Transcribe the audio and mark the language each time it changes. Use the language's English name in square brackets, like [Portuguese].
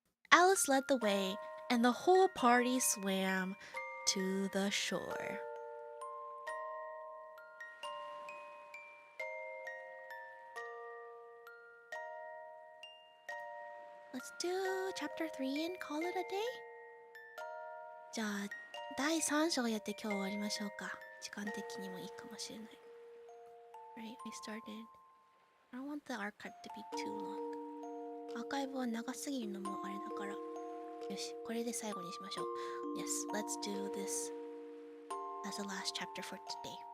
[English] Alice led the way, and the whole party swam to the shore. Let's do chapter 3 and call it a day? [Japanese] じゃあ、第3章やって今日終わりましょうか。時間的にもいいかもしれない。 [English] Right, we started. I don't want the archive to be too long. [Japanese] アーカイブは長すぎるのもあれだから。よし、これで最後にしましょう。 [English] Yes, let's do this as the last chapter for today.